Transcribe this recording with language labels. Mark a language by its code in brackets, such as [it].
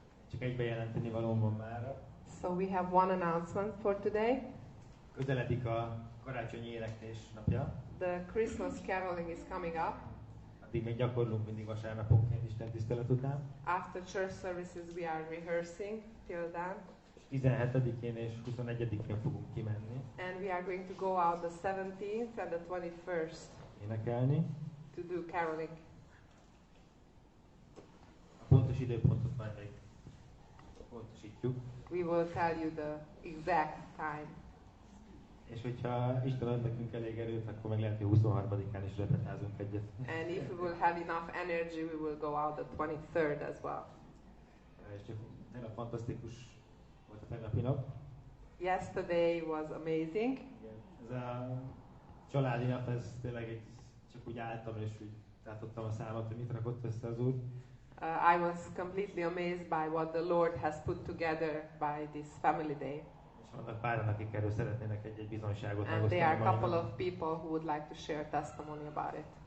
[hu] Csak egy bejelenteni valóm van mára. [en] So we have one announcement for today. [hu] Közeledik a karácsonyi éneklés napja. [en] The Christmas caroling is coming up. [hu] Addig még gyakorlunk mindig vasárnaponként Isten tisztelet után. [en] After church services we are rehearsing till then. [hu] 17-én és 21-én fogunk kimenni. [en] And we are going to go out the 17th and the 21st. [hu] Énekelni. [en] To do caroling. [hu] A pontos időpontot majd még pontosítjuk. [en] We will tell you the exact time. [hu] És hogyha Isten ad nekünk elég erőt, akkor meg lehet, hogy 23-án is repetázunk egyet. [en] And if we will have enough energy, we will go out the 23rd as well. [hu] És csak tényleg fantasztikus volt a tegnapi nap. [en] Yesterday was amazing. [hu] Igen. Ez a családi nap, ez tényleg csak úgy álltam, és úgy látottam a számot, hogy mit rakott össze az Úr. [en] I was completely amazed by what the Lord has put together by this family day. [hu] És vannak páran, akik erről szeretnének egy bizonyságot [en] And there are a couple of people who would like to share testimony about it.